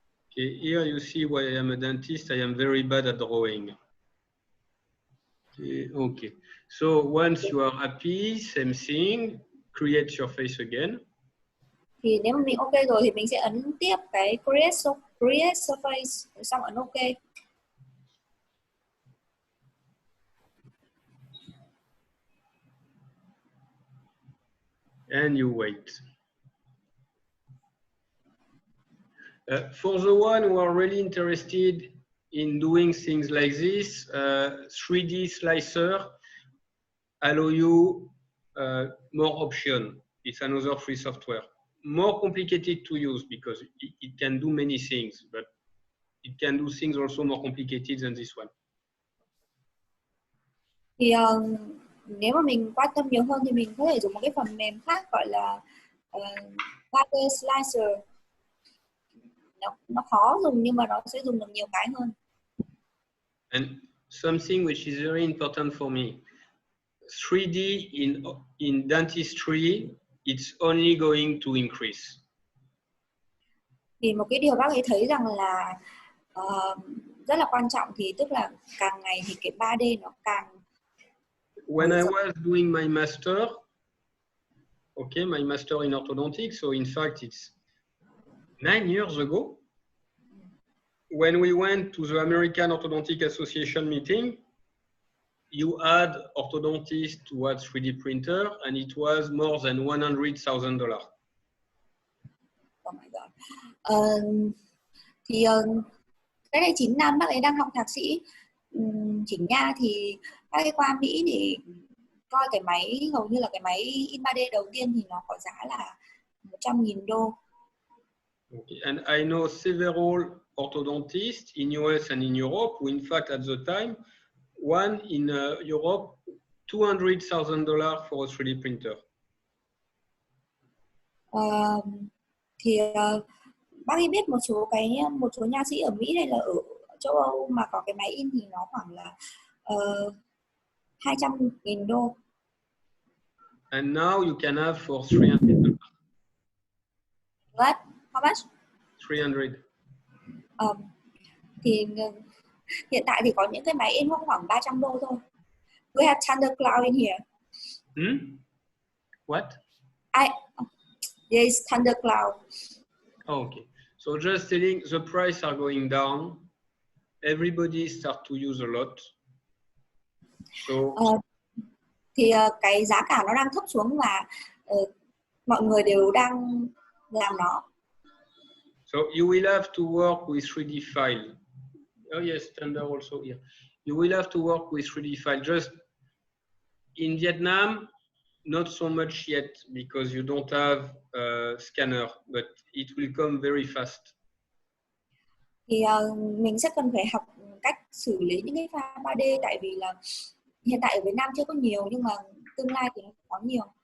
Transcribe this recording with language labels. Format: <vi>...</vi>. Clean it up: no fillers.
<en>Okay, here you see why I am a dentist. I am very bad at drawing. Okay. So once you are happy, same thing, create your face again.</en> <vi>Thì nếu mà mình ok rồi thì mình sẽ ấn tiếp cái create surface xong ấn ok.</vi> <en>And you wait. For the one who are really interested in doing things like this, 3D Slicer allow you more option. It's another free software. More complicated to use because it can do many things, but it can do things also more complicated than this one.</en> <vi>Thì nếu mà mình quan tâm nhiều hơn thì mình có thể dùng một cái phần mềm khác gọi là 3D Slicer. Nó khó dùng nhưng mà nó sẽ dùng được nhiều cái hơn.</vi> <en>And something which is very important for me, 3D in dentistry, it's only going to increase.</en> <vi>Thì một cái điều bác ấy thấy rằng là rất là quan trọng thì tức là càng ngày thì cái 3D nó càng.</vi> <en>When I was doing my master, okay, my master in orthodontics, so in fact it's 9 years ago, when we went to the American Orthodontic Association meeting, you had orthodontists who had 3D printer, and it was more than $100,000. Oh my God.</en> <vi>Thì cái này 9 năm bác ấy đang học thạc sĩ chỉnh nha thì bác ấy qua Mỹ để coi cái máy, hầu như là cái máy in 3D đầu tiên thì nó có giá là 100.000 đô.</vi> <en>Okay. And I know several orthodontists in US and in Europe who, in fact, at the time, one in Europe, $200,000 for a 3D printer.</en> <vi>Thì bác ấy biết một số nha sĩ ở Mỹ hay là ở châu Âu mà có cái máy in thì nó khoảng là 200.000 đô.</vi> <en>And now you can have for $300. What? How much? 300.</en> <vi>Thì hiện tại thì có những cái máy in khoảng 300 đô thôi.</vi> <en>We have Thundercloud in here. What? Yes, Thundercloud. Okay. So just telling the price are going down. Everybody start to use a lot. So</en> <vi>thì cái giá cả nó đang thấp xuống và mọi người đều đang làm nó.</vi> <en>So you will have to work with 3D file. Oh yes, standard also here. You will have to work with 3D file. Just in Vietnam, not so much yet because you don't have a scanner, but it will come very fast.</en> <vi>Thì mình sẽ cần phải học cách xử lý những cái file 3D, tại vì là hiện tại ở Việt Nam chưa có nhiều, nhưng mà tương lai thì nó có nhiều.</vi>